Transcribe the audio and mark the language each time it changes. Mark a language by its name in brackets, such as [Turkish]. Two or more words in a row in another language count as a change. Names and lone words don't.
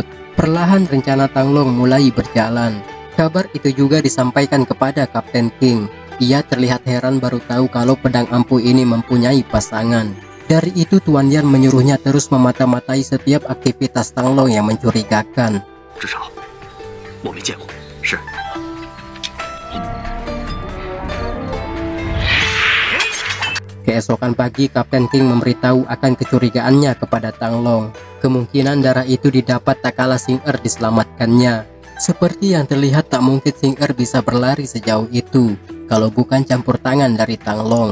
[Indonesian] Perlahan rencana Tang Long mulai berjalan. Kabar itu juga disampaikan kepada Kapten King. Ia terlihat heran baru tahu kalau pedang ampuh ini mempunyai pasangan. Dari itu Tuan Yan menyuruhnya terus memata-matai setiap aktivitas Tang Long yang mencurigakan. [Chinese] 至少我没见过。是。 [Indonesian] Keesokan pagi, Kapten King memberitahu akan kecurigaannya kepada Tang Long. Kemungkinan darah itu didapat tak kala Xing Er diselamatkannya. Seperti yang terlihat, tak mungkin Xing Er bisa berlari sejauh itu kalau bukan campur tangan dari Tang Long.